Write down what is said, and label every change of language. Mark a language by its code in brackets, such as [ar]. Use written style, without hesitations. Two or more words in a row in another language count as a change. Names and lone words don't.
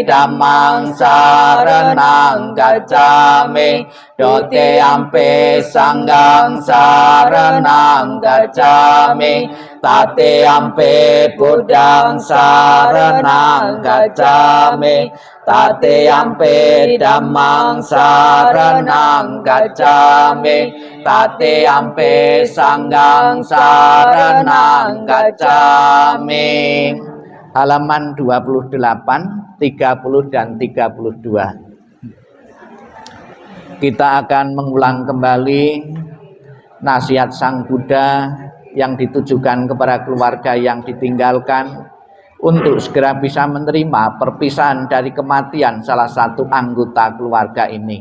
[pi] Dhammang saranang gacchami, Dutiyampi Sanghang saranang gacchami, Tatiyampi Buddhang saranang gacchami, Tatiyampi Dhammang saranang gacchami, Tatiyampi Sanghang saranang gacchami. [id] Halaman 28, 30 dan 32. Kita akan mengulang kembali nasihat Sang Buddha yang ditujukan kepada keluarga yang ditinggalkan untuk segera bisa menerima perpisahan dari kematian salah satu anggota keluarga ini.